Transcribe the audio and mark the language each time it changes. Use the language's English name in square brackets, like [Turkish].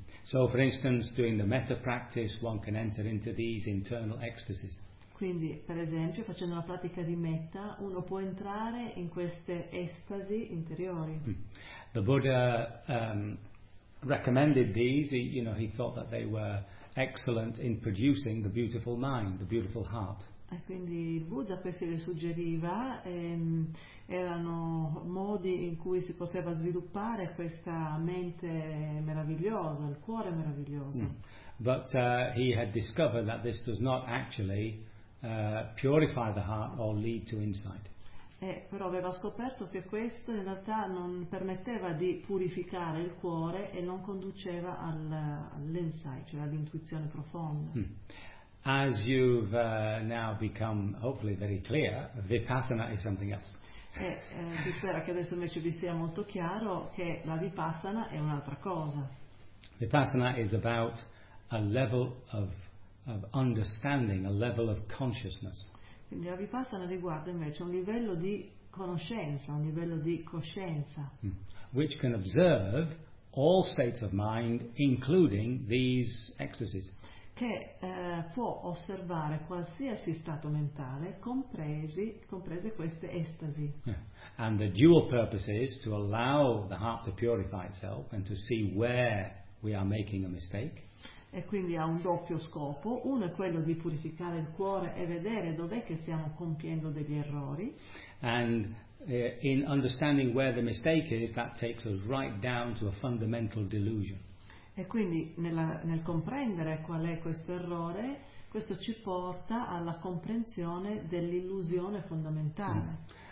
[English] So for instance doing the metta practice one can enter into these internal ecstasies. [Italian] Quindi per esempio facendo la pratica di metta uno può entrare in queste estasi interiori. [English] The Buddha recommended these, you know, he thought that they were excellent in producing the beautiful mind, the beautiful heart. [Italian] E quindi il Buddha questi le suggeriva, erano modi in cui si poteva sviluppare questa mente meravigliosa, il cuore meraviglioso. [English] But he had discovered that this does not actually purify the heart or lead to insight. [Italian] Però aveva scoperto che questo in realtà non permetteva di purificare il cuore e non conduceva all'insight, cioè all'intuizione profonda. [English] As you've now become hopefully very clear, Vipassana is something else. [Italian] Si spera che adesso invece vi sia molto chiaro che la Vipassana è un'altra cosa. [English] Vipassana is about a level of understanding, a level of consciousness. [Italian] Quindi la Vipassana riguarda invece un livello di conoscenza, un livello di coscienza. [English] Which can observe all states of mind, including these ecstasies. [Italian] Che può osservare qualsiasi stato mentale, comprese queste estasi. [English] Yeah. And the dual purpose is to allow the heart to purify itself and to see where we are making a mistake. [Italian] E quindi ha un doppio scopo: uno è quello di purificare il cuore e vedere dov'è che stiamo compiendo degli errori. [English] And in understanding where the mistake is, that takes us right down to a fundamental delusion. [Italian] E quindi nel comprendere qual è questo errore, questo ci porta alla comprensione dell'illusione fondamentale.